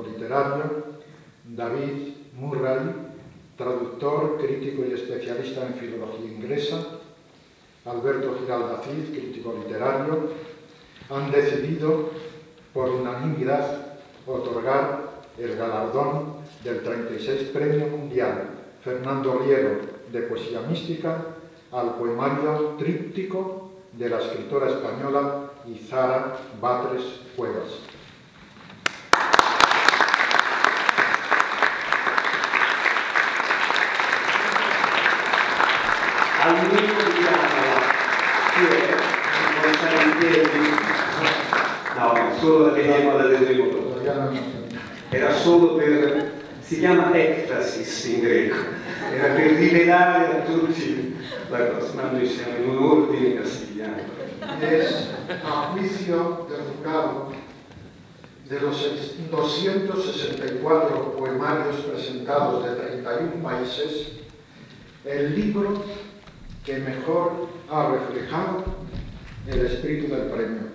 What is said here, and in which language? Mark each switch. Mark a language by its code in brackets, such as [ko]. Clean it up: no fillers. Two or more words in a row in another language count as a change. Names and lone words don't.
[es] literario, David Murray, traductor, crítico y especialista en filología inglesa, Alberto Giralda Cid, crítico literario, han decidido por unanimidad otorgar el galardón del 36 Premio Mundial Fernando Rielo de Poesía Mística al poemario tríptico de la escritora española Izara Batres Cuevas. [it] Al único diavolo che può stare in piedi, no, solo la vediamo da detenuto. Era solo per, si chiama ectasis in greco, era per rivelare a tutti la cosa, ma noi siamo in un ordine castigliano. [es] Es, a juicio del jurado, de los 264 poemarios presentados de 31 países, el libro que mejor ha reflejado el espíritu del premio.